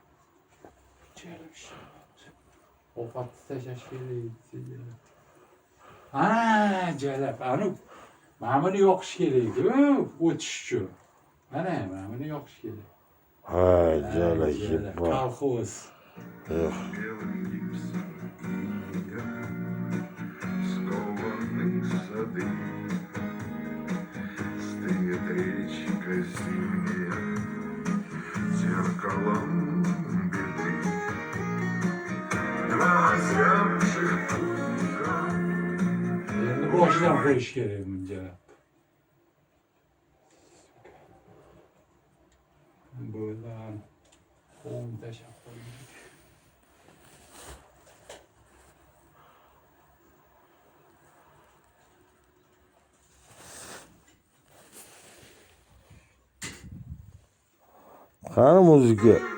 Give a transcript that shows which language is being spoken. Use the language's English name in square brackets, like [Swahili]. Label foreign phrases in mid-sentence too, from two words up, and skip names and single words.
[Uzbek] Ovqatni tashlash kerak. Ha, jalab, anu. Mana buni yoqish kerak-ku, o'tish uchun. Mana buni yoqish kerak. Ha, jalab. Kolxoz. [Russian] Стоит речка зимняя, зеркалом беды. Два озябших путника. [Uzbek] Endi boshidan qo'yish kerak bunga. Bo'lgan. Qo'm tashlab qo'ydik. Qani muzika?